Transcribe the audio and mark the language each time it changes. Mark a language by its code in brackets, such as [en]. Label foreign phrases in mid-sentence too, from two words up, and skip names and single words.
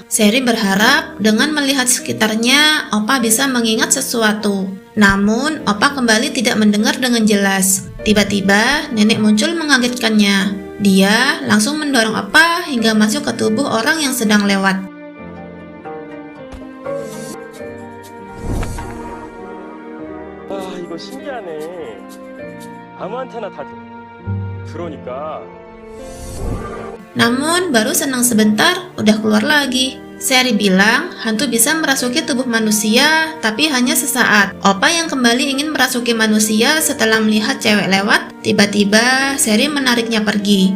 [id] Seri berharap dengan melihat sekitarnya, Opa bisa mengingat sesuatu. Namun, Opa kembali tidak mendengar dengan jelas. Tiba-tiba, nenek muncul mengagetkannya. Dia langsung mendorong Opa hingga masuk ke tubuh orang yang sedang lewat. [ko] 이거 신기하네. 아무한테나 다 그러니까. [id] Namun baru senang sebentar udah keluar lagi. Seri bilang hantu bisa merasuki tubuh manusia tapi hanya sesaat. Opa yang kembali ingin merasuki manusia setelah melihat cewek lewat, tiba-tiba Seri menariknya pergi.